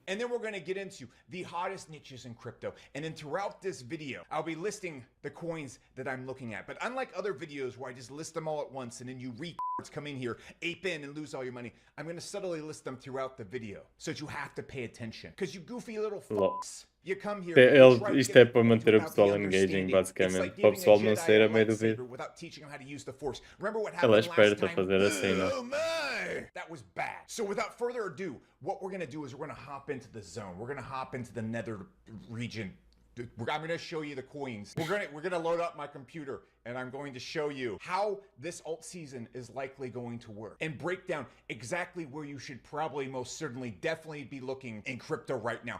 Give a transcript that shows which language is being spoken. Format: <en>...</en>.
<en>And then we're going to get into the hottest niches in crypto. And then throughout this video, I'll be listing the coins that I'm looking at. But unlike other videos where I just list them all at once and then you come in here, ape in and lose all your money, I'm going to subtly list them throughout the video. So that you have to pay attention. Because you goofy little fucks. You come here,</en> <pt>Isto é para manter o pessoal engaging, basicamente. Para o pessoal não sair a meio do vídeo. Ela é esperta a fazer assim, não?</pt> <en>That was bad. So without further ado, what we're going to do is we're going to hop into the zone. We're going to hop into the nether region. I'm going to show you the coins. We're going to load up my computer and I'm going to show you how this alt season is likely going to work and break down exactly where you should probably most certainly definitely be looking in crypto right now.</en>